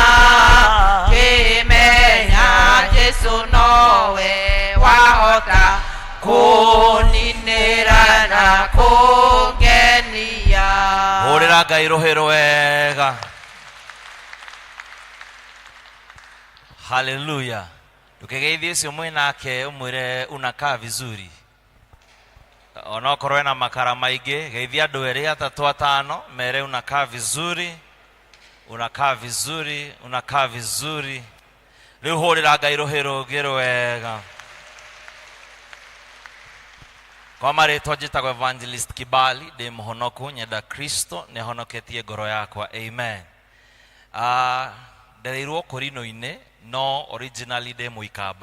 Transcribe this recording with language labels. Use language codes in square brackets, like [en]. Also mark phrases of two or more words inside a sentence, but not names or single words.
[ki] makimenya Jesu nowe wahota kuninira na kungenia. Hurira Ngai ruhi rwega. Haleluya. Tukigeithia ucio mwinake umwire [sw] unakaa vizuri. [ki] Onokorwo na makara maingi geithia andu eri atatu atano mere [sw] unakaa vizuri. Unakaa vizuri, unakaa vizuri. [ki] Riu hurira Ngai ruhi rungi rwega. Kwa marĩtwa njĩtagwo Evangelist Kibali ndĩ mũhonoku nyenda Kristo nĩ ahonoketie ngoro yakwa. Amen. Ndereirwo Korino-inĩ no originally ndĩ Mũikamba.